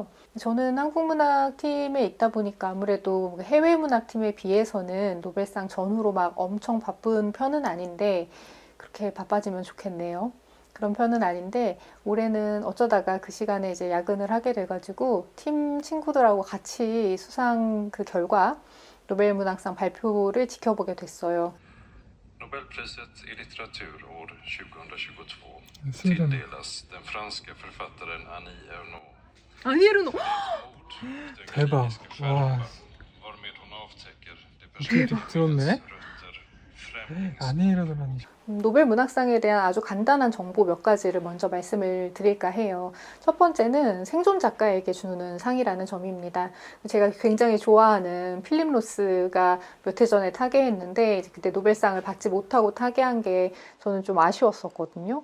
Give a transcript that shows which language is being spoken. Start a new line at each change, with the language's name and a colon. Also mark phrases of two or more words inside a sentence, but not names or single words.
Korean: 저는 한국문학팀에 있다 보니까 아무래도 해외 문학팀에 비해서는 노벨상 전후로 막 엄청 바쁜 편은 아닌데 그렇게 바빠지면 좋겠네요. 그런 편은 아닌데 올해는 어쩌다가 그 시간에 이제 야근을 하게 돼가지고 팀 친구들하고 같이 수상 그 결과 노벨문학상 발표를 지켜보게 됐어요.
Swedish: Nobelpriset i litteratur år 2022
Korean: 신기하네.
Swedish: tilldelas den franska författaren Annie Ernaux.
Korean: 아니에르노
Swedish: Mord, den
Korean: 대박.
Swedish: kliniska skärpa, varmed hon avtäcker det
Korean: 어떻게 들었네?
Swedish: rötter, främlings...
Korean: 아니 이러더라니. 노벨 문학상에 대한 아주 간단한 정보 몇 가지를 먼저 말씀을 드릴까 해요. 첫 번째는 생존 작가에게 주는 상이라는 점입니다. 제가 굉장히 좋아하는 필립 로스가 몇 해 전에 타계했는데 그때 노벨상을 받지 못하고 타계한 게 저는 좀 아쉬웠었거든요.